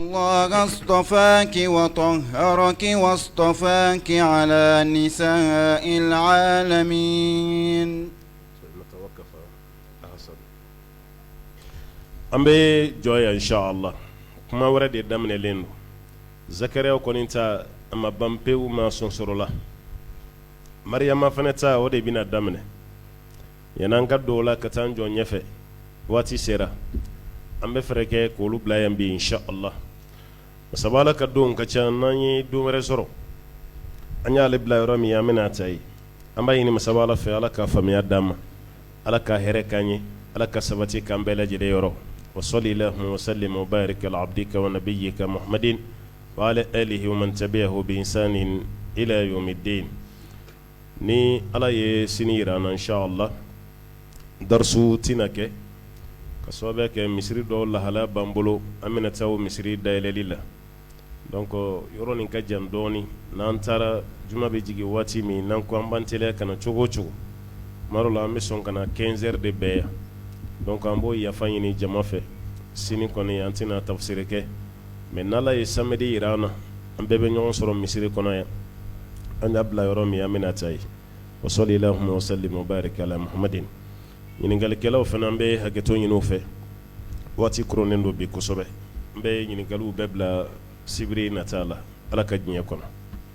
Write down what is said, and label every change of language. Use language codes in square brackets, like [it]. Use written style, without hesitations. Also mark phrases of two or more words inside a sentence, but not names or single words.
[ar] الله اصطفاك وطهرك واصطفاك على نساء العالمين. [bm] an bɛ jɔ inshallah kuma wɛrɛ de daminɛlen don zakariya kɔni ta a ma ban pewu ma sɔn sɔrɔ la mariyama fana ta o de bɛna daminɛ yan'an ka don o la ka taa an jɔ ɲɛfɛ waati sera an bɛ fɛrɛ kɛ k'olu bila yan bi inshallah sabala ka don ka ca n'an ye don wɛrɛ sɔrɔ an y'ale bila yɔrɔ min an bɛna ta yen an b'a ɲini masabala fɛ ala ka faamuya d'an ma ala ka hɛrɛ k'an ye ala ka sabati k'an bɛɛ lajɛlen yɔrɔ [ar] وصل اللهم وسلم وبارك على عبدك ونبيك محمد وعلى آله ومن تبعه بإحسان إلى يوم الدين [bm] ni ala ye sini yira an na inshallah darsu tina kɛ ka sababu kɛ misiri dɔw lahala b'an bolo an bɛna taa o misiri dayɛlɛli la donc yɔrɔ nin ka jan dɔɔni n'an taara juma bɛ jigin waati min n'an ko an b'an teliya ka na cogo o cogo tuma dɔ la an bɛ sɔn ka na 15 heures de bɛɛ yan donc an b'o yafa ɲini jama fɛ sini kɔni an tɛna tafsiri kɛ mais n'ala ye samedi yira an na an bɛɛ bɛ ɲɔgɔn sɔrɔ misiri kɔnɔ yan an y'a bila yɔrɔ min an bɛna taa yen wa sɔli [ar] اللهم وسلم وبارك على محمد [bm] ɲininkalikɛlaw fana an bɛ hakɛto ɲini u fɛ waati koronnen don bi kosɛbɛ an bɛ ɲininkaliw bɛɛ bila sibiri nata la ala ka diɲɛ kɔnɔ